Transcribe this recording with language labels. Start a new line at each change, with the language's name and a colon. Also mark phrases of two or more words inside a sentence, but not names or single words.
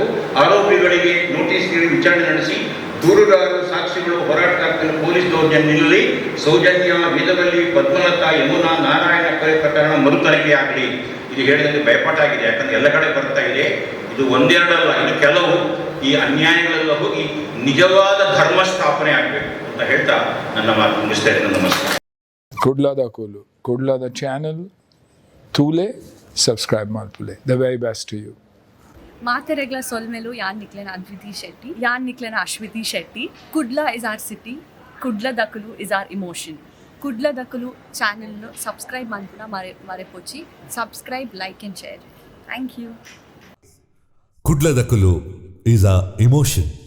Kannada: ಆರೋಪಿಗಳಿಗೆ ನೋಟಿಸ್ ನೀಡಿ ವಿಚಾರಣೆ ನಡೆಸಿ, ದೂರುದಾರರು, ಸಾಕ್ಷಿಗಳು, ಹೋರಾಟಗಾರರು, ಪೊಲೀಸ್ ದೌರ್ಜನ್ಯದಲ್ಲಿ ಸೌಜನ್ಯ, ವೇದವಲ್ಲಿ, ಪದ್ಮಲತಾ, ಯಮುನಾ, ನಾರಾಯಣ ಕೊಲೆ ಪ್ರಕರಣ ಮರುತನಿಖೆ ಆಗಲಿ. ಇದು ಹೇಳಿದಂತೆ ಭಯಪಟ್ಟಾಗಿದೆ. ಯಾಕಂದ್ರೆ ಎಲ್ಲ ಕಡೆ ಬರ್ತಾ ಇದೆ. ಇದು ಒಂದೆರಡಲ್ಲ, ಇದು ಕೆಲವು ಈ ಅನ್ಯಾಯಗಳೆಲ್ಲ ಹೋಗಿ ನಿಜವಾದ ಧರ್ಮ ಸ್ಥಾಪನೆ ಆಗಬೇಕು ಅಂತ ಹೇಳ್ತಾ ನನ್ನ ಮಾತು ಮುಗಿಸ್ತಾ ಇದ್ದೇನೆ. ನಮಸ್ಕಾರ.
Tulu: ಕುಡ್ಲದ ಚಾನಲ್ ತೂಲೆ ಸಬ್ಸ್ಕ್ರೈಬ್ ಮಾಡ್ತುಲೆ.
English: the very best to you.
Tulu: ಮಾತೆರೆಗ್ಲ ಸೊಲ್ಮೆಲು ಯಾನ್ ನಿಕ್ಲೆನ ಅದ್ವಿತಿ ಶೆಟ್ಟಿ, ಯಾನ್ ನಿಕ್ಲೆನ ಅಶ್ವಿತಿ ಶೆಟ್ಟಿ.
English: Kudla is our city, Kudla Dakalu is our emotion.
Tulu: ಕುಡ್ಲ ದಕ್ಕಲು ಚಾನೆಲ್ನು ಸಬ್ಸ್ಕ್ರೈಬ್ ಮಾಡ್ಕೊಂಡು ಮರೆಪೊಚ್ಚಿ
English: subscribe like and share thank you Kudla Dakulu is a emotion.